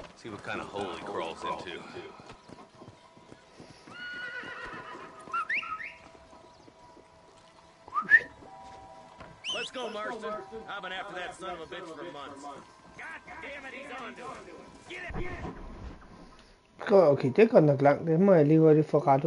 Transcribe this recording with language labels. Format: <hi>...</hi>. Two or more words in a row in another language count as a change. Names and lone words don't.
<en>See what kind of hole he crawls into. Let's go, Marston. I've been after that son of a bitch for months. God damn it, he's on to him. Get it!</en> <da>Okay, det er godt nok langt. Det må jeg lige hurtigt få ret op.</da>